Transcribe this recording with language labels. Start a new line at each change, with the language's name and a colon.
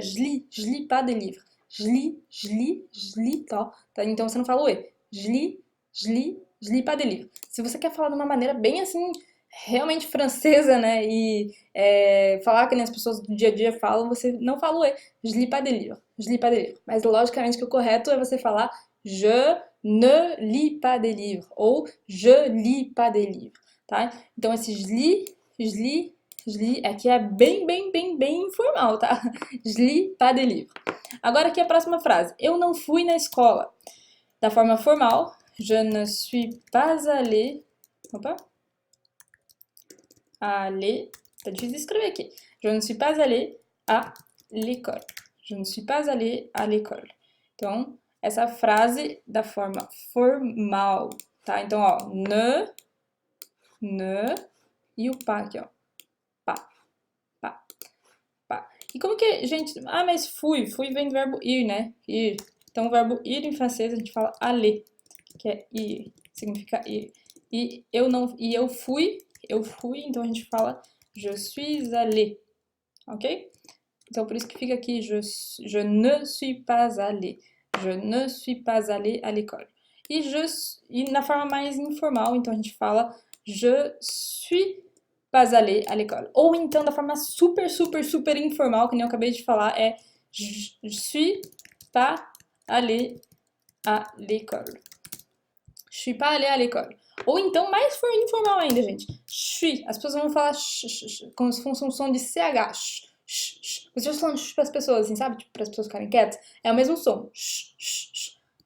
French: Je lis pas des livres. Je lis,
Portuguese: tá? Então você não fala o E.
French: Je lis pas des livres.
Portuguese: Se você quer falar de uma maneira bem assim, realmente francesa, né? E falar que as pessoas do dia a dia falam, você não fala o E.
French: Je lis pas des livres.
Portuguese: Je lis pas des livres. Mas logicamente que o correto é você falar
French: je ne lis pas des livres ou je lis pas des livres, tá?
Portuguese: Então esse je lis aqui é bem informal, tá?
French: Je lis pas des livres.
Portuguese: Agora aqui a próxima frase. Eu não fui na escola. Da forma formal,
French: je ne suis pas allé. Opa. Aller.
Portuguese: Tá difícil de escrever aqui.
French: Je ne suis pas allé à l'école. Je ne suis pas allé à l'école.
Portuguese: Então, essa frase da forma formal, tá? Então, ó, ne, e o pá aqui, ó. Pá, pá, pá. E como que, gente... Ah, mas fui vem do verbo ir, né? Ir. Então, o verbo ir em francês a gente fala aller, que é ir, significa ir. E eu fui, então a gente fala
French: je suis allé,
Portuguese: ok? Então, por isso que fica aqui
French: je ne suis pas allé. Je ne suis pas allé à l'école.
Portuguese: E na forma mais informal, então a gente fala
French: je suis pas allé à l'école.
Portuguese: Ou então, da forma super informal, que nem eu acabei de falar, é
French: je suis pas allé à l'école. Je suis pas allé à l'école.
Portuguese: Ou então, mais informal ainda, gente. Suis. As pessoas vão falar como se fosse um som de CH. Você já falando para as pessoas, assim, sabe? Tipo, para as pessoas ficarem quietas. É o mesmo som.
French: Suis.